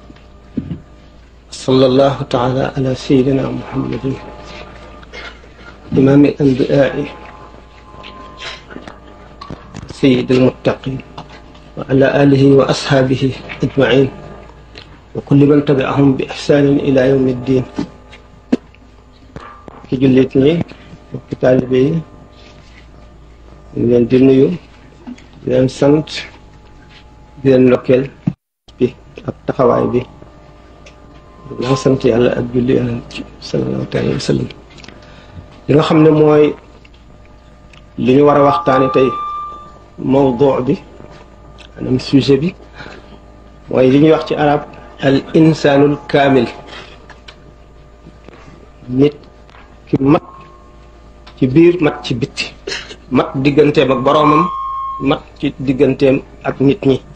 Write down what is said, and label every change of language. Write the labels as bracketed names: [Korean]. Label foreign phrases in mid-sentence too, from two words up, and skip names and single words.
[Arabic] صلى الله تعالى على سيدنا محمد إمام الأنبياء سيد المتقين وعلى آله وأصحابه أجمعين وكل من تبعهم بإحسان إلى يوم الدين. [Wolof] ki jullit ñi ci taalibe yi ñu leen di nuyu di leen sant di leen ndokkeel bi ak taxawaay bi dinaa sant yàlla ak julli yonent ci [Arabic] صلى الله عليه وسلم [Wolof] li nga xam ne mooy li ñu war a waxtaane tey mawdu bi maanaam sujet bi mooy li ñuy wax ci arab [Arabic] الإنسان الكامل, [Wolof] nit ki mat ci biir mat ci bitti, mat digganteem ak boroomam, mat ci digganteem ak nit ñi.